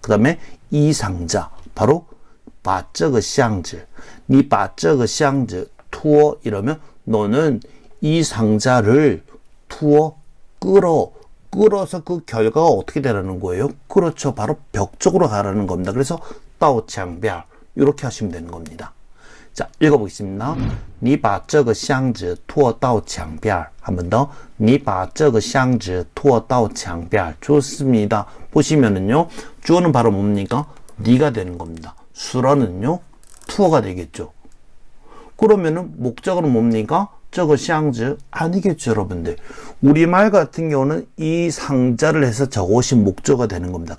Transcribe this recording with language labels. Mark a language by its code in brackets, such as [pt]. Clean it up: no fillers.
[ko] 그 다음에 이 상자 바로 [zh] 把这个箱子你把这个箱子 [ko] 투어 이러면 너는 이 상자를 투어 끌어서 그 결과가 어떻게 되라는 거예요? 그렇죠. 바로 벽 쪽으로 가라는 겁니다. 그래서 [zh] 到墙边 [ko] 이렇게 하시면 되는 겁니다. 자, 읽어보겠습니다. [zh] 你把这个箱子拖到墙边 [ko] 한 번 더. [zh] 你把这个箱子拖到墙边 [ko] 좋습니다. 보시면은요, 주어는 바로 뭡니까? 니가 되는 겁니다. 수로는요, 투어가 되겠죠. 그러면은 목적어는 뭡니까? [zh] 这个箱子 [ko] 아니겠죠, 여러분들. 우리말 같은 경우는 이 상자를 해서 저것이 목적어가 되는 겁니다.